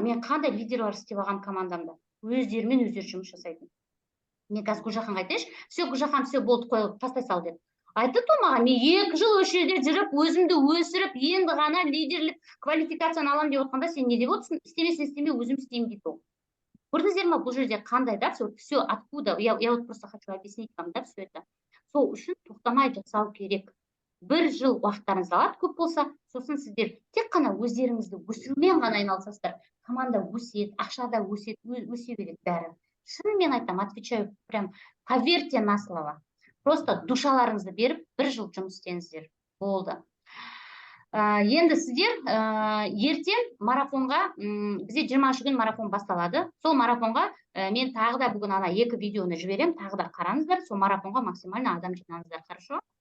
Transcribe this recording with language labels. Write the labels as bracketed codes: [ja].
[kk] Мен қандай лидерлар істеп алған командамда. Өздерімен өздері жұмыс жасайтын. Мен қазір Гүлжаханға айтайыншы, все, Гүлжахан, все, болды, қойып, тастай сал деп. Айтты маған, мен 2 жыл осы жерде жүріп, өзімді өсіріп, енді ғана лидерлік квалификацияны алам деп отқанда, сен не деп отырсың? Істемесең істеме, өзім істеймін дейді ол. [ru] Көрдіңіздер ме, бұл жерде қандай, да, все откуда, я вот просто хочу объяснить вам, да, все это. [kk] Сол үшін тоқтамай жасау керек. 1 жыл уақыттарыңыз алады көп болса, сосын сіздер тек қана өздеріңізді өсірумен ғана айналысасыздар. Команда өседі, ақша да өсе береді бәрі. [ru] Шынымен айтам, отвечаю, прям поверьте на слово. [kk] Просто душаларыңызды беріп, 1 жыл жұмыс істеңіздер. Болды. Енді сіздер ертең марафонға, бізде 20 күн марафон басталады. Сол марафонға мен тағы да бүгін ана 2 видеоны жіберем, тағы да қараңыздар. Сол марафонға максимально адам жинаңыздар, хорошо?